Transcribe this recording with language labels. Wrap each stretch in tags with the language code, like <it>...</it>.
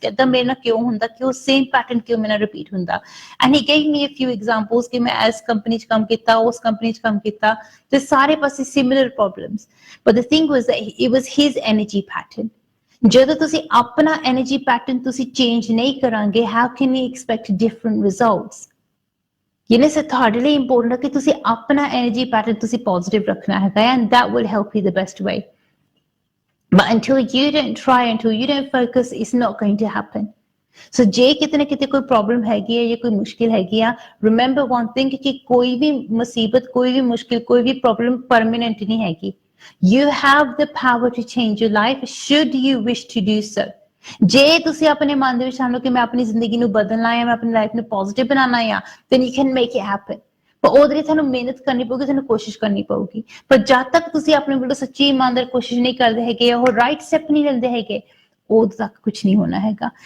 <pa>ਕਹਿੰਦਾ ਮੇਰੇ ਨਾਲ ਕਿਉਂ ਹੁੰਦਾ, ਕਿ ਉਹ ਸੇਮ ਪੈਟਰਨ ਕਿਉਂ ਮੇਰੇ ਨਾਲ ਰਿਪੀਟ ਹੁੰਦਾ।</pa> <en>and he gave me a few examples</en> <pa>ਕਿ ਮੈਂ ਇਸ ਕੰਪਨੀ 'ਚ ਕੰਮ ਕੀਤਾ, ਉਸ ਕੰਪਨੀ 'ਚ ਕੰਮ ਕੀਤਾ, ਤੇ ਸਾਰੇ ਪਾਸੇ similar problems.</pa> <en>But the thing was that it was his energy pattern.</en> <pa>ਜਦੋਂ ਤੁਸੀਂ ਆਪਣਾ energy pattern ਤੁਸੀਂ change ਨਹੀਂ ਕਰਾਂਗੇ,</pa> <en>how can you expect different results? You know, so</en> <pa>ਤੁਹਾਡੇ ਲਈ important ਹੈ ਕਿ ਤੁਸੀਂ ਆਪਣਾ energy pattern ਤੁਸੀਂ positive ਰੱਖਣਾ ਹੈਗਾ,</pa> <en>and that will help you the best way. But until you don't try, until you don't focus, it's not going to happen.</en> <pa>ਸੋ ਜੇ ਕਿਤੇ ਨਾ ਕਿਤੇ ਕੋਈ ਪ੍ਰੋਬਲਮ ਹੈਗੀ ਹੈ ਜਾਂ ਕੋਈ ਮੁਸ਼ਕਿਲ ਹੈਗੀ ਆ,</pa> <en>remember one thing</en> <pa>ਕਿ ਕੋਈ ਵੀ ਮੁਸੀਬਤ, ਕੋਈ ਵੀ ਮੁਸ਼ਕਿਲ, ਕੋਈ ਵੀ ਪ੍ਰੋਬਲਮ ਪਰਮਾਨੈਂਟ ਨਹੀਂ ਹੈਗੀ।</pa> <en>You have the power to change your life should you wish to do so.</en> <pa>ਜੇ ਤੁਸੀਂ ਆਪਣੇ ਮਨ ਦੇ ਵਿੱਚ ਆਨੋ ਕਿ ਮੈਂ ਆਪਣੀ ਜ਼ਿੰਦਗੀ ਨੂੰ ਬਦਲਣਾ ਹੈ, ਮੈਂ ਆਪਣੀ ਲਾਈਫ ਨੂੰ ਪੋਜ਼ਿਟਿਵ ਬਣਾਉਣਾ ਹੈ,</pa> <en>then you can make it happen.</en> <pa>ਪਰ ਉਹਦੇ ਲਈ ਤੁਹਾਨੂੰ ਮਿਹਨਤ ਕਰਨੀ ਪਊਗੀ, ਤੁਹਾਨੂੰ ਕੋਸ਼ਿਸ਼ ਕਰਨੀ ਪਊਗੀ। ਪਰ ਜਦ ਤੱਕ ਤੁਸੀਂ ਆਪਣੇ ਵੱਲੋਂ ਸੱਚੀ ਇਮਾਨਦਾਰ ਕੋਸ਼ਿਸ਼ ਨਹੀਂ ਕਰਦੇ ਹੈਗੇ, ਉਹ ਰਾਈਟ ਸਟੈਪ ਨਹੀਂ ਲੈਂਦੇ ਹੈਗੇ, ਉਦੋਂ ਤੱਕ ਕੁਝ ਨਹੀਂ ਹੋਣਾ ਹੈਗਾ।</pa>